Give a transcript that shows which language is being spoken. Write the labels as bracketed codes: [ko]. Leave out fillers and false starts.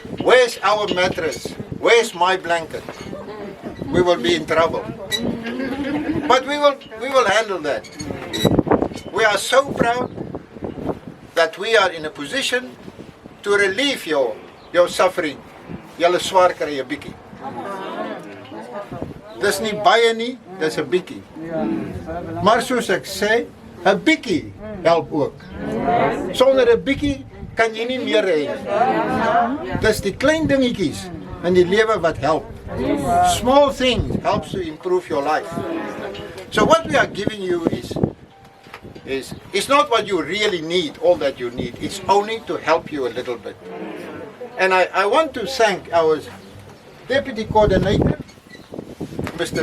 [en] Where's our mattress? Where's my blanket? We will be in trouble. But we will handle that. We are so proud that we are in a position to relieve your suffering. [af] Julle swaar kry 'n bietjie. Dis nie baie nie, dis 'n bietjie. Maar soos ek sê, 'n bietjie help ook. Sonder 'n bietjie kan jy nie meer hê. Dis die klein dingetjies in die lewe wat help. [en] Small things helps to improve your life. So what we are giving you is it's not what you really need, all that you need. It's only to help you a little bit. And I want to thank our Deputy Coordinator, Mr.